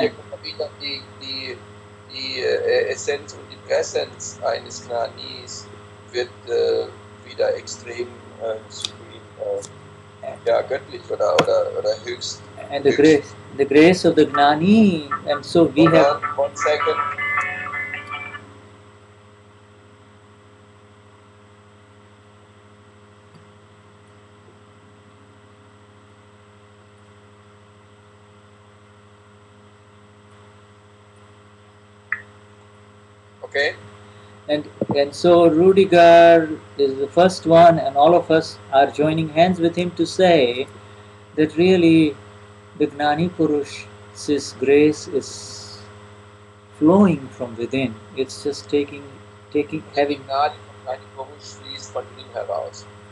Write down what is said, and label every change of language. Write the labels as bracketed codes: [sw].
[de] Hier kommt wieder die Essenz und die Präsenz eines Gnanis wird wieder extrem supreme, ja, göttlich oder höchst. [en] and the grace of the Gnani, and so we have. 1 second. Okay. And so Rudiger is the first one, and all of us are joining hands with him to say that really the Gnani Purush's grace is flowing from within. It's just having. [de] Gnani Purush fließt von innen heraus.